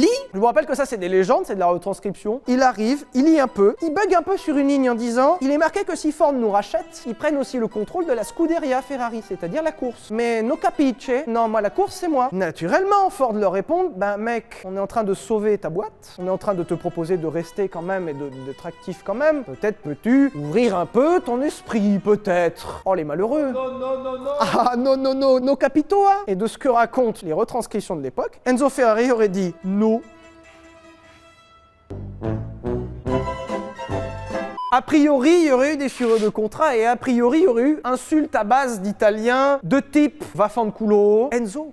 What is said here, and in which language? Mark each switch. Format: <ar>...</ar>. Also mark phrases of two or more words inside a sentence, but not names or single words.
<fr>Je vous rappelle que ça c'est des légendes, c'est de la retranscription. Il arrive, il lit un peu, il bug un peu sur une ligne en disant il est marqué que si Ford nous rachète, ils prennent aussi le contrôle de la Scuderia Ferrari, c'est-à-dire la course. Mais</fr> <it>no capiche,</it> <fr>non, moi la course c'est moi. Naturellement, Ford leur répond mec, on est en train de sauver ta boîte, on est en train de te proposer de rester quand même et d'être actif quand même. Peut-être peux-tu ouvrir un peu ton esprit, peut-être. Oh les malheureux. Non. Ah non,</fr> <it>no capito,</it> <fr>hein. Et de ce que racontent les retranscriptions de l'époque, Enzo Ferrari aurait dit no. A priori, il y aurait eu des déchirure de contrat et a priori, il y aurait eu insulte à base d'italien de type vaffanculo, Enzo.</fr>